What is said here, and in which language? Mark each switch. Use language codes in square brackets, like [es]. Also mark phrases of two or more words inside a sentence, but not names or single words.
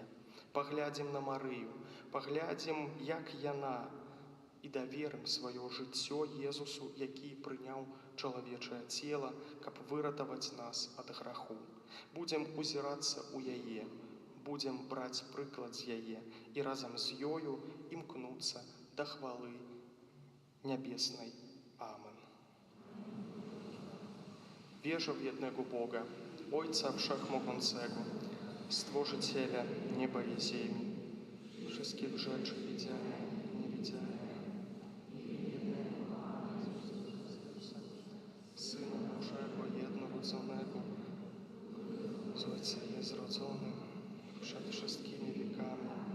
[be] Паглядзім на Марыю, паглядзім, як яна, і даверым сваё жыццё Езусу, які прыняў чалавечае цела, каб выратаваць нас ад граху. Будзем узірацца ў яе, будзем браць прыклад з яе і разам з ёю імкнуцца да хвалы нябеснай. Амен. [pl] Wierzę w jednego Boga, Ojca Wszechmogącego, Stworzyciela nieba i ziemi, wszystkich rzeczy widzianych i niewidzianych, Syna Bożego jednorodzonego, z Ojca niezrodzonym, przed wszystkimi wiekami,